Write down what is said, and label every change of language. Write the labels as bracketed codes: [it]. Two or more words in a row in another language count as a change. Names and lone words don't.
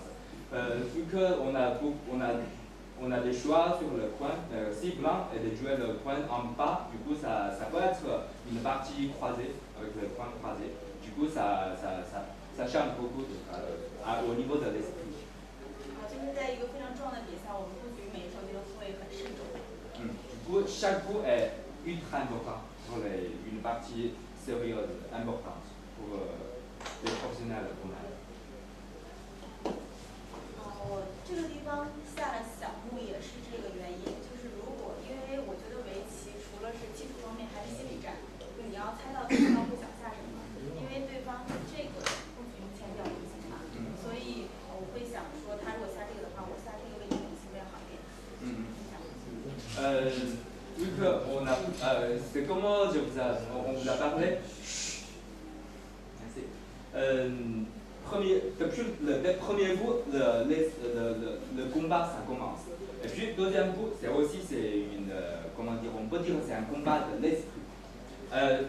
[fr] Vu qu'on on a des choix sur le coin, si blanc et de jouer le coin en bas, du coup ça peut être une partie croisée, avec le coin croisé. Du coup ça change beaucoup au niveau de l'esprit. [zh] 就是在一个非常重要的比赛，我们布局每一手都会很慎重。 [fr] Du coup, chaque coup est ultra important pour une partie sérieuse, importante pour les professionnels comme elle. [zh] 我这个地方下了小目也是这个原因，就是如果因为我觉得围棋除了是技术方面，还是心理战，就你要猜到对方会想下什么，因为对方这个布局目前比较流行嘛，所以我会想说他如果下这个的话，我下这个位置可能性会好一点。 [fr] Vu qu'on a, c'est comment on vous a parlé. Merci. Depuis le premier coup, le combat ça commence. Et puis deuxième coup, c'est une, comment dire, on peut dire c'est un combat de l'esprit.